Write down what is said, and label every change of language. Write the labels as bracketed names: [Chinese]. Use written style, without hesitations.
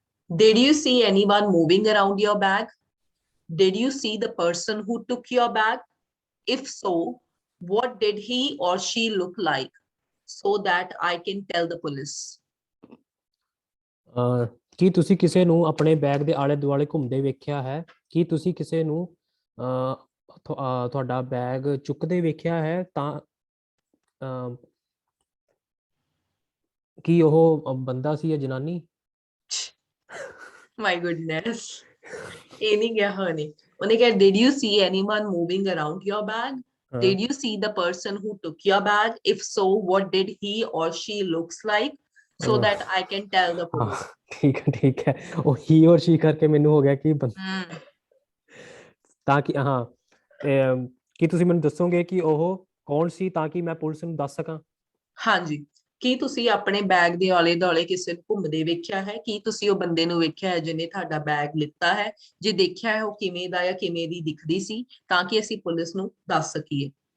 [English] Did you see anyone moving around your bag? Did you see the person who took your bag? If so, what did he or she look like? So that I can tell the police. [Punjabi] ਕੀ ਤੁਸੀਂ ਕਿਸੇ ਨੂੰ ਆਪਣੇ bag ਦੇ ਆਲੇ ਦੁਆਲੇ ਘੁੰਮਦੇ ਵੇਖਿਆ ਹੈ? ਕੀ ਤੁਸੀਂ ਕਿਸੇ ਨੂੰ ਤੁਹਾਡਾ ਬੈਗ ਚੁੱਕਦੇ ਵੇਖਿਆ ਹੈ ਤਾਂ ਕੀ ਉਹ ਬੰਦਾ ਸੀ ਜਾਂ ਜਨਾਨੀ? [English] My goodness. [Punjabi] ਇਹ ਨਹੀਂ ਗਿਆ ਹਨੇ। ਉਹਨੇ ਕਿਹਾ [English] did you see anyone moving around your bag? Did you see the person who took your bag? If so, what did he or she looks like? So that I can tell the police. [Punjabi] ਠੀਕ ਹੈ। ਉਹ [English] he or she [Punjabi] ਕਰਕੇ ਮੈਨੂੰ ਹੋ ਗਿਆ ਕਿ ਤਾਂ ਕਿ ਕੀ ਤੁਸੀਂ ਮੈਨੂੰ ਦੱਸੋਗੇ ਕਿ ਉਹ ਕੌਣ ਸੀ ਤਾਂ ਕਿ ਮੈਂ ਪੁਲਿਸ ਨੂੰ ਦੱਸ ਸਕਾਂ? ਹਾਂਜੀ। ਕੀ ਤੁਸੀਂ ਆਪਣੇ ਬੈਗ ਦੇ ਆਲੇ ਦੁਆਲੇ ਕਿਸੇ ਨੂੰ ਘੁੰਮਦੇ ਵੇਖਿਆ ਹੈ? ਕੀ ਤੁਸੀਂ ਉਹ ਬੰਦੇ ਨੂੰ ਵੇਖਿਆ ਹੈ ਜਿਹਨੇ ਤੁਹਾਡਾ ਬੈਗ ਲਿੱਤਾ ਹੈ? ਜੇ ਦੇਖਿਆ ਹੈ ਉਹ ਕਿਵੇਂ ਦਾ ਜਾਂ ਕਿਵੇਂ ਦੀ ਦਿਖਦੀ ਸੀ ਤਾਂ ਕਿ ਅਸੀਂ ਪੁਲਿਸ ਨੂੰ ਦੱਸ ਸਕੀਏ।